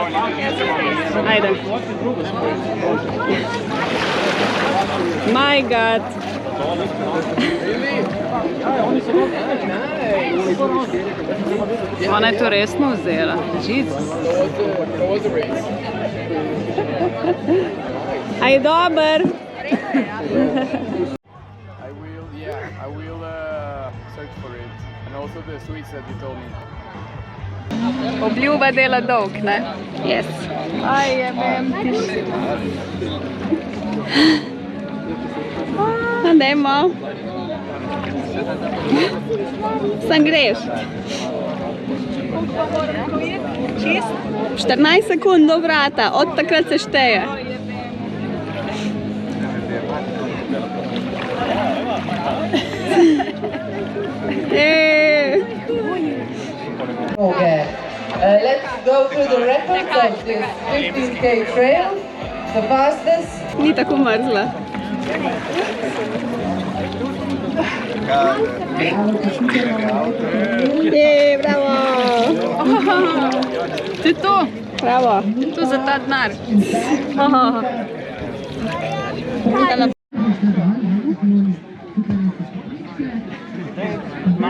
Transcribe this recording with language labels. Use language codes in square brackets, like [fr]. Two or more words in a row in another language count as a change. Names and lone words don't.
[sl] Ajde. [en] My God. [sl] Ona je to resno vzela. A je dober? [en] I will search for it. And also the sweets that you told me. [sl] Obljuba dela dolg, ne? Yes. Aj, je vem, tiši. Dajmo. Sam greš. 14 sekund do vrata, od takrat se šteje. [en] Let's go through the records of this 15K trail. The fastest. [sl] Ni tako mrzla. Bravo! To je to, Bravo! to za ta denar. Aha.